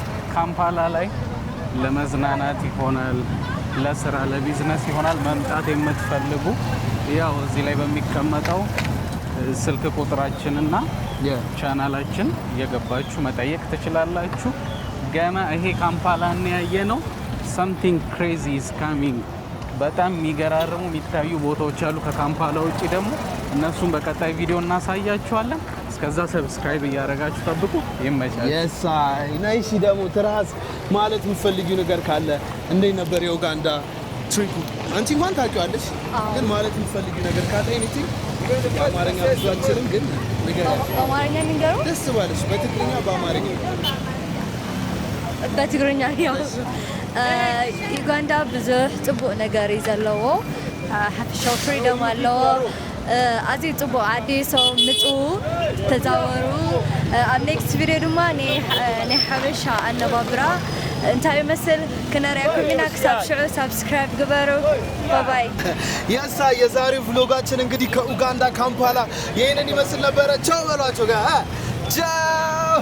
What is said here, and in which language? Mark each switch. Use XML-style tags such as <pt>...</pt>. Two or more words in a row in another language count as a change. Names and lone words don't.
<am>ካምፓላ ላይ ለመዝናናት ይሆናል ለስራ ለቢዝነስ ይሆናል መምጣት የምትፈልጉ ያው እዚህ ላይ በሚቀመጠው ስልክ ቁጥራችንና ቻናላችን የገባችሁ መጠየቅ ትችላላችሁ ገና ይሄ ካምፓላን ያየነው</am> <en>something crazy is coming</en> <am>በጣም የሚገራርሙ የሚታዩ ቦታዎች አሉ ከካምፓላ ውጪ ደግሞ እነሱን በቀጣይ ቪዲዮ እናሳያችኋለን እስከዛ ሰብስክራይብ እያደረጋችሁ ጠብቁ ይመቻችሁ የሳይ ናይሺ ደግሞ ትራስ ማለት የምትፈልጊው ነገር ካለ እንዴት ነበር የኡጋንዳ ትሪፑ አንቺ እንኳን ታውቂዋለሽ ግን ማለት የምትፈልጊው ነገር ካለ ኤኒቲንግ በአማርኛ ብዙአችንም ግን በአማርኛ ንገሩ ደስ ባለሽ በትግርኛ በአማርኛ</am> <ti>በትግርኛ ያው ኡጋንዳ ብዙ ጽቡቅ ነገር ይዘለዎ ሓፈሻዊ ፍሪደም ኣለዎ ኣዝዩ ጽቡቅ ዓዲ ሰው ንጹህ ተዛወሩ ኣብ</ti> <en>next video</en> <ti>ድማ ናይ ሓበሻ ኣነባብራ እንታይ ይመስል ክነሪያኩም ኢና ክሳብ ሽዑ ሰብስክራይብ ግበሩ ባይ</ti> <am>ያሳ የዛሬው ቭሎጋችን እንግዲህ ከኡጋንዳ ካምፓላ ይሄንን ይመስል ነበረ ቻው በሏቸው ጋር ቻው</am>